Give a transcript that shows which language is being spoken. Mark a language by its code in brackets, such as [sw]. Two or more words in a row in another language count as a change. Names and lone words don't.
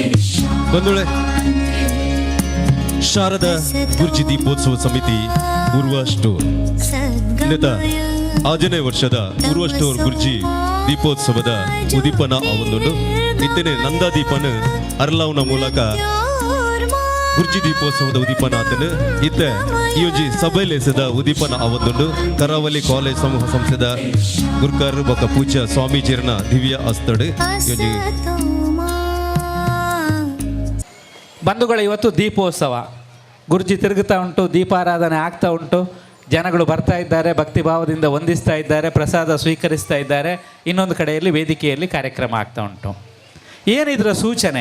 [tcy] ಬಂಧುಗಳೇ, ಶಾರದಾ ಗುರ್ಜಿ ದೀಪೋತ್ಸವ ಸಮಿತಿ ಉರ್ವಾಸ್ಟೂರ್ ಇನ್ನಿತ 6ನೇ ವರ್ಷದ ಉರ್ವಾಸ್ಟೂರ್ ಗುರ್ಜಿ ದೀಪೋತ್ಸವದ ಉದೀಪನ ಆವೊಂದುಂಡು ಇತ್ತನೆ ನಂದಾದೀಪನ ಅರ್ಲಾವ್ನ ಮೂಲಕ ಗುರ್ಜಿ ದೀಪೋತ್ಸವದ ಉದೀಪನ ಆತನು ಇತ್ತೆ ಈ ಒಂಜಿ ಸಭೆಲೆಸದ ಉದೀಪನ ಆವೊಂದುಂಡು ಕರಾವಳಿ ಕಾಲೇಜ್ ಸಮೂಹ ಸಂಸ್ಥೆದ ಗುರ್ಕರ್ ಬೊಕ್ಕ ಪೂಜ್ಯ ಸ್ವಾಮೀಜಿರ್ನ ದಿವ್ಯ ಅಸ್ತಡ್ ಈ ಒಂಜಿ [kn] ಬಂಧುಗಳು, ಇವತ್ತು ದೀಪೋತ್ಸವ ಗುರ್ಜಿ ತಿರುಗುತ್ತಾ ಉಂಟು, ದೀಪಾರಾಧನೆ ಆಗ್ತಾ ಉಂಟು, ಜನಗಳು ಬರ್ತಾ ಇದ್ದಾರೆ, ಭಕ್ತಿಭಾವದಿಂದ ವಂದಿಸ್ತಾ ಇದ್ದಾರೆ, ಪ್ರಸಾದ ಸ್ವೀಕರಿಸ್ತಾ ಇದ್ದಾರೆ. ಇನ್ನೊಂದು ಕಡೆಯಲ್ಲಿ ವೇದಿಕೆಯಲ್ಲಿ ಕಾರ್ಯಕ್ರಮ ಆಗ್ತಾ ಉಂಟು. ಏನಿದ್ರ ಸೂಚನೆ?